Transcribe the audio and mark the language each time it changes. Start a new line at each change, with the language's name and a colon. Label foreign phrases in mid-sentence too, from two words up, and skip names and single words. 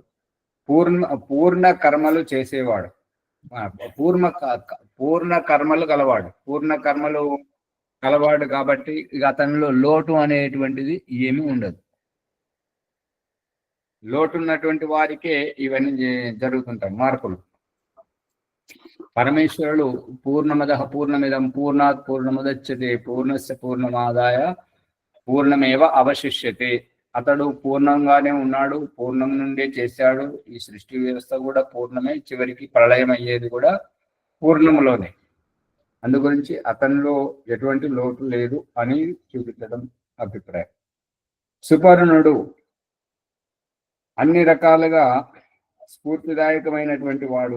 Telugu: పూర్ణ కర్మలు చేసేవాడు, పూర్ణ కర్మలు గలవాడు కాబట్టి ఇక అతనిలో లోటు అనేటువంటిది ఏమీ ఉండదు. లోటు ఉన్నటువంటి వారికే ఇవన్నీ జరుగుతుంటాయి మార్పులు.
Sanskrit: పరమేశ్వరుడు పూర్ణమద పూర్ణమిదం పూర్ణాత్ పూర్ణముదచ్యతే పూర్ణస్య పూర్ణమాదాయ పూర్ణమేవ అవశిష్యతే.
Telugu: అతడు పూర్ణంగానే ఉన్నాడు, పూర్ణం నుండే చేశాడు. ఈ సృష్టి వ్యవస్థ కూడా పూర్ణమే, చివరికి ప్రళయం అయ్యేది కూడా పూర్ణములోనే. అందుగురించి అతనిలో ఎటువంటి లోటు లేదు అని చూపించడం అభిప్రాయం. సుపర్ణుడు అన్ని రకాలుగా స్ఫూర్తిదాయకమైనటువంటి వాడు.